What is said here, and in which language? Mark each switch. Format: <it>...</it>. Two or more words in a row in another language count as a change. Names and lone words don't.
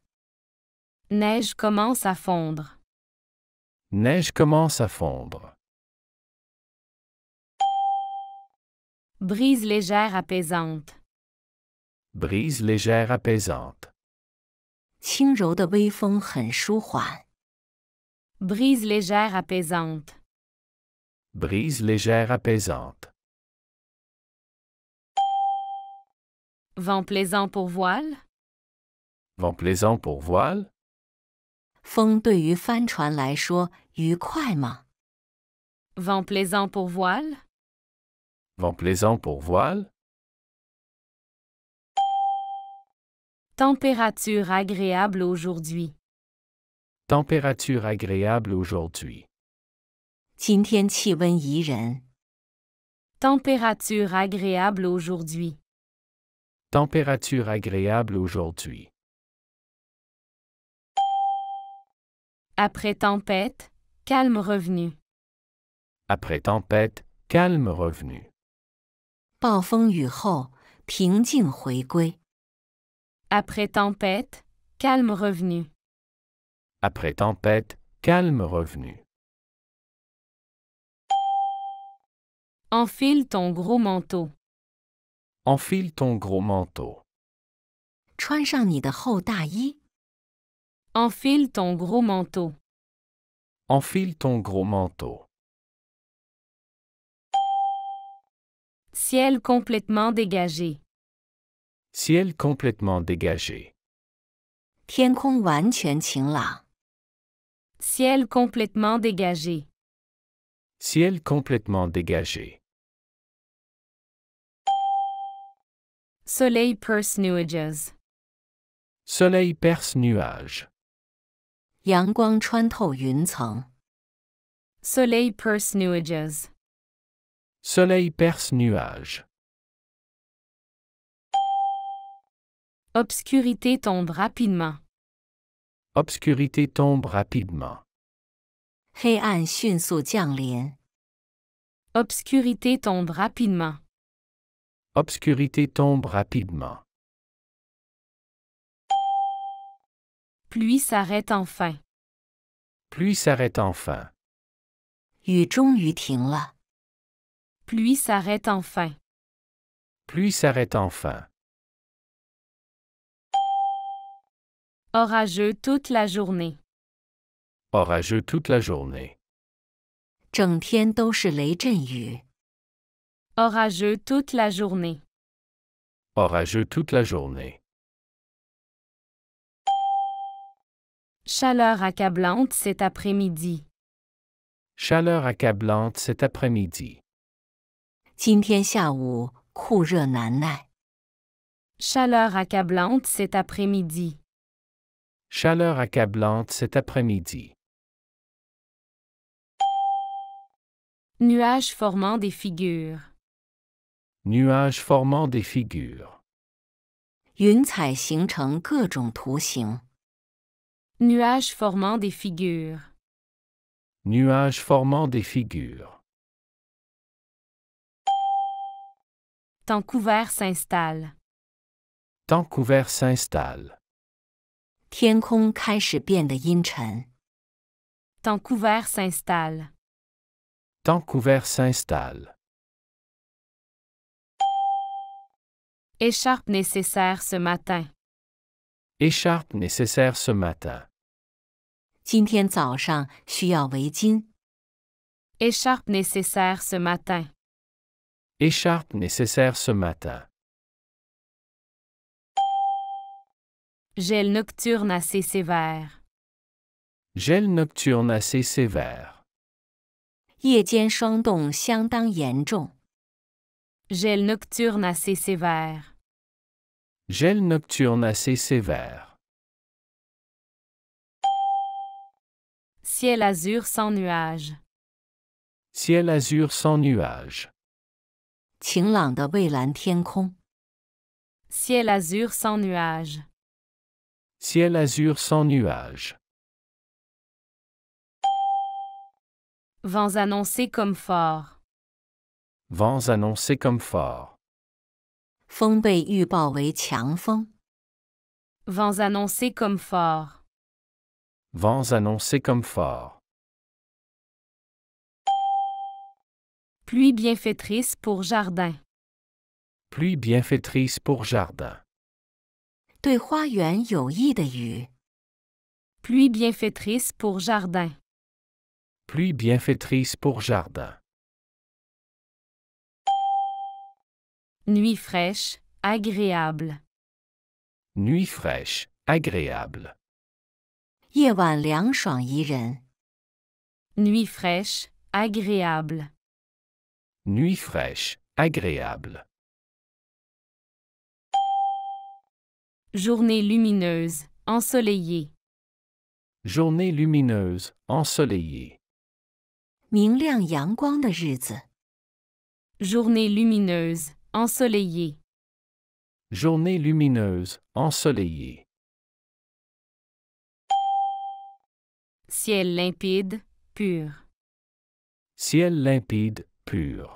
<fr>Neige commence à fondre. Neige commence à fondre. Brise légère apaisante. Brise légère apaisante.</fr> <zh>轻柔的微风很舒缓，</zh> <fr>Brise légère apaisante. Brise légère apaisante. Vent plaisant pour voile. Vent plaisant pour voile.</fr> <zh>风对于帆船来说愉快吗？</zh> <fr>Vent plaisant pour voile. Vent plaisant pour voile. Température agréable aujourd'hui. Température agréable aujourd'hui.</fr> <zh>今天气温宜人，</zh> <fr>Température agréable aujourd'hui. Température agréable aujourd'hui. Après tempête, calme revenu. Après tempête, calme revenu.</fr> <zh>暴风雨后平静回归，</zh> <fr>Après tempête, calme revenu. Après tempête, calme revenu. Enfile ton gros manteau. Enfile ton gros manteau.</fr> <zh>穿上你的厚大衣，</zh> <fr>Enfile ton gros manteau. Enfile ton gros manteau. Ciel complètement dégagé. Ciel complètement dégagé.</fr> <zh>天空完全晴朗，</zh> <fr>Ciel complètement dégagé. Ciel complètement dégagé. Soleil perce nuages. Soleil perce nuages.</fr> <zh>阳光穿透云层，</zh> <fr>Soleil perce nuages. Soleil perce nuages. Obscurité tombe rapidement. Obscurité tombe rapidement.</fr> <zh>黑暗迅速降临，</zh> <fr>Obscurité tombe rapidement. Obscurité tombe rapidement. Pluie s'arrête enfin. Pluie s'arrête enfin.</fr> <zh>雨终于停了，</zh> <fr>Pluie s'arrête enfin. Pluie s'arrête enfin. Orageux toute la journée. Orageux toute la journée.</fr> <zh>整天都是雷阵雨，</zh> <fr>Orageux toute la journée. Orageux toute la journée. Chaleur accablante cet après-midi. Chaleur accablante cet après-midi.</fr> <zh>今天下午酷热难耐，</zh> <fr>Chaleur accablante cet après-midi. Chaleur accablante cet après-midi. Nuages formant des figures. Nuages formant des figures.</fr> <zh>云彩形成各种图形。</zh> <fr>Nuages formant des figures. Nuages formant des figures. Temps couvert s'installe. Temps couvert s'installe.</fr> <zh>天空开始变得阴沉。</zh> <fr>Temps couvert s'installe. Temps couvert s'installe. Écharpe nécessaire ce matin. Écharpe nécessaire ce matin.</fr> <zh>今天早上需要围巾。</zh> <fr>Écharpe nécessaire ce matin. Écharpe nécessaire ce matin. Gel nocturne assez sévère. Gel nocturne assez sévère.</fr> <zh>夜间霜冻相当严重。</zh> <fr>Gel nocturne assez sévère. Gel nocturne assez sévère. Ciel azur sans nuages. Ciel azur sans nuages.</fr> <zh>晴朗的蔚蓝天空。</zh> <fr>Ciel azur sans nuages. Ciel azur sans nuages. Vents annoncés comme forts. Vents annoncés comme forts.</fr> <zh>风被预报为强风。</zh> <fr>Vents annoncés comme forts. Vents annoncés comme forts. Pluie bienfaitrice pour jardin. Pluie bienfaitrice pour jardin.</fr> <zh>对花园有益的雨。</zh> <fr>Pluie bienfaitrice pour jardin. Pluie bienfaitrice pour jardin. Nuit fraîche, agréable. Nuit fraîche, agréable.</fr> <zh>夜晚凉爽宜人。</zh> <fr>Nuit fraîche, agréable. Nuit fraîche, agréable. Journée lumineuse, ensoleillée. Journée lumineuse, ensoleillée.</fr> <zh>明亮阳光的日子。</zh> <fr>Journée lumineuse, ensoleillée. Journée lumineuse, ensoleillée. Ciel limpide, pur. Ciel limpide, pur.</fr>